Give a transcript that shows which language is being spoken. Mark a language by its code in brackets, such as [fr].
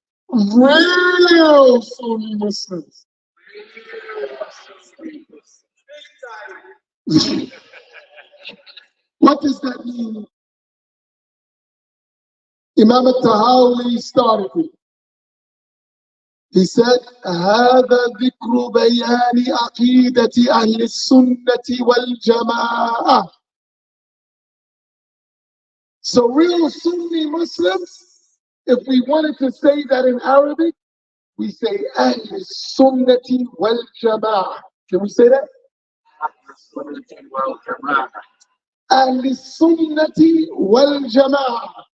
[en] Real Sunni Muslims. What does that mean? Imam al-Tahawi started it. He said, [ar] هذا ذكر بيان عقيدة أهل السنة والجماعة. [en] So real Sunni Muslims, if we wanted to say that in Arabic, we say Ahl Sunnati wal Jama'ah. Can we say that? Ahl Sunnati wal Jama'ah.